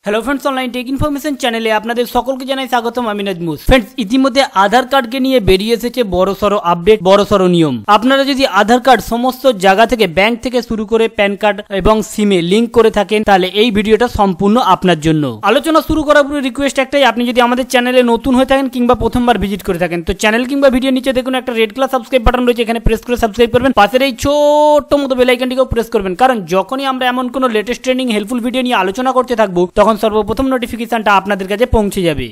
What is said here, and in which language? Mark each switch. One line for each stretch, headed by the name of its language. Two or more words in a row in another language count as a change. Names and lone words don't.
English: hello friends
Bangla: অনলাইন টেক ইনফরমেশন চ্যানেলে আপনাদের সকলকে জানাই স্বাগতম। আমি নাজমুস। ফ্রেন্ডস ইতিমধ্যে আধার কার্ড কে নিয়ে বেরিয়ে এসেছে বড়সড় আপডেট বড়সড় নিয়ম। আপনারা যদি আধার কার্ড সমস্ত জায়গা থেকে ব্যাংক থেকে শুরু করে প্যান কার্ড এবং সিমে লিংক করে থাকেন তাহলে এই ভিডিওটা সম্পূর্ণ আপনার জন্য। আলোচনা শুরু করার পূর্বে রিকোয়েস্ট একটাই, আপনি যদি আমাদের চ্যানেলে নতুন হয়ে থাকেন কিংবা প্রথমবার ভিজিট করে থাকেন তো চ্যানেল কিংবা ভিডিও নিচে দেখুন একটা
English: red colour subscribe button
Bangla: রয়েছে, এখানে প্রেস করে সাবস্ক্রাইব করবেন। পাশের এই ছোট্ট মতো বেল আইকনটিকেও প্রেস করবেন, কারণ যখনই আমরা এমন কোনো
English: latest training helpful video
Bangla: নিয়ে আলোচনা করতে থাকবো তখন সর্বপ্রথম নোটিফিকেশনটা আপনাদের কাছে পৌঁছে যাবে।